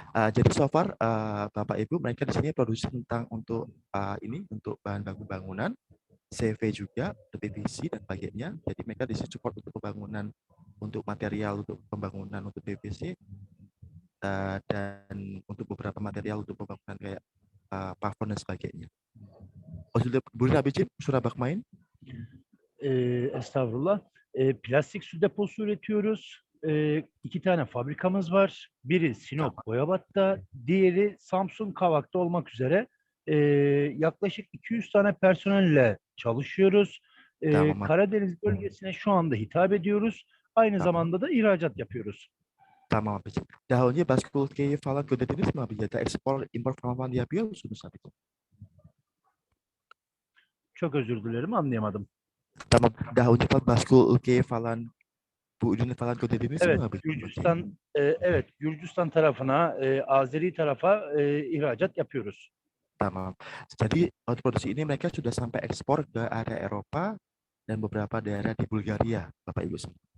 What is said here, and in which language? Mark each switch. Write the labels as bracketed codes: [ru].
[id] Jadi so far Bapak Ibu mereka di sini produksi tentang untuk ini untuk bahan baku bangunan, CV juga, PVC dan sebagainya. Jadi mereka di sini support untuk pembangunan, untuk material untuk pembangunan untuk PVC dan untuk beberapa material untuk pembangunan kayak plafon dan sebagainya. [tr] Buyurun abicim, kusura bakmayın. Estağfurullah. Plastik su deposu üretiyoruz. 2 tane fabrikamız var. Biri Sinop Boyabat'ta, diğeri Samsun Kavak'ta olmak üzere. Yaklaşık 200 tane personelle çalışıyoruz. Tamam. Karadeniz bölgesine şu anda hitap ediyoruz. Aynı zamanda da ihracat yapıyoruz. Tamam abicim. Daha önce başka ülkeye falan gönderdiniz mi abi? Ya da ekspor, import falan yapıyor musunuz abicim? Çok özür dilerim, anlayamadım. Tamam. Daha önce falan başka ülkeye falan bu ürünü falan gönderdiniz Evet, mi abi? Gürcistan, evet, Gürcistan tarafına, Azeri tarafa ihracat yapıyoruz. Tamam. [id] Jadi untuk produksi ini mereka sudah sampai ekspor ke area Eropa dan beberapa daerah di Bulgaria, Bapak Ibu semua.